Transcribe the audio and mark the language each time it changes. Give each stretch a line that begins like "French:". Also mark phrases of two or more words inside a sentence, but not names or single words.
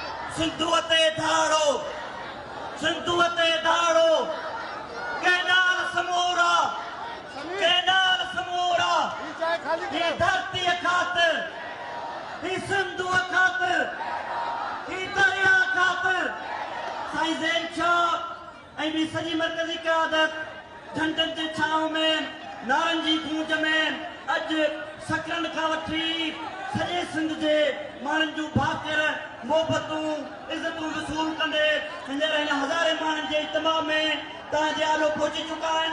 Sindhi: सिंधुवते धाड़ो सिंधुवते धाड़ो कैनाल समोरा ये धरती खातिर ही सिंधु खातिर ही दरिया खातिर साईं ज़ैन शाह ऐं ॿी सॼी मर्कज़ी क़यादत झंडनि जे छांव में नारनि जी गूंज में अॼु सकरनि खां वठी सॼे सिंध जे माण्हुनि जूं भाकर मोहबतूं इज़तूं वसूल कंदे हींअर हिन हज़ारे माण्हुनि जे इज्तिमा में तव्हांजे आलो पहुची चुका आहिनि।